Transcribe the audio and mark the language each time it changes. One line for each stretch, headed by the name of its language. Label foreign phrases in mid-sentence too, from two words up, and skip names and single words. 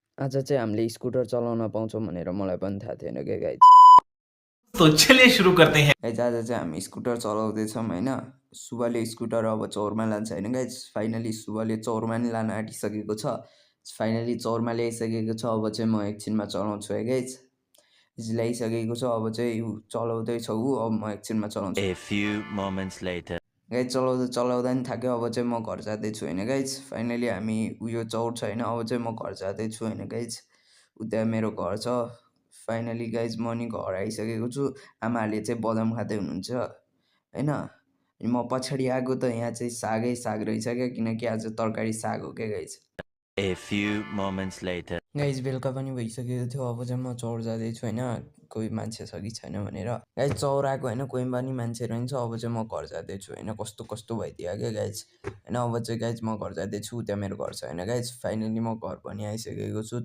Nepali: आज चाहिँ हामीले स्कुटर चलाउन पाउँछौँ भनेर मलाई पनि थाहा थिएन क्या गाइज।
Hindi: तो चलिए शुरू करते हैं।
Nepali: गाइज आज चाहिँ हामी स्कुटर चलाउँदैछौँ होइन। शुभले स्कुटर अब चौरमा लान्छ होइन गाइज। फाइनली शुभले चौरमा नि लान आँटिसकेको छ। फाइनली चौरमा ल्याइसकेको छ। अब चाहिँ म एकछिनमा चलाउँछु है गाइज। ल्याइसकेको छ अब चाहिँ ऊ चलाउँदैछ ऊ। अब म एकछिनमा चलाउँछु।
English: A few moments later.
Nepali: गाइज चलाउँदा नि थाक्यो। अब चाहिँ म घर जाँदैछु होइन गाइज। फाइनली हामी उयो चौर छ होइन। अब चाहिँ म घर जाँदैछु होइन गाइज। उता मेरो घर छ। फाइनली गाइज म नि घर आइसकेको छु। आमाहरूले चाहिँ बदाम खाँदै हुनुहुन्छ होइन। अनि म पछाडि आएको त यहाँ चाहिँ सागै साग रहेछ क्या, किनकि आज तरकारी साग हो क्या गाइज।
English: A few moments later.
Nepali: गाइज बेलुका पनि भइसकेको थियो। अब चाहिँ म चौर जाँदैछु होइन, कोही मान्छे छ कि छैन भनेर। गाइज चौर आएको होइन, कोही पनि मान्छे रहन्छ। अब चाहिँ म घर जाँदैछु होइन। कस्तो कस्तो भइदियो क्या गाइज होइन। अब चाहिँ गाइज म घर जाँदैछु। त्यहाँ मेरो घर छ होइन गाइज। फाइनली म घर पनि आइसकेको छु।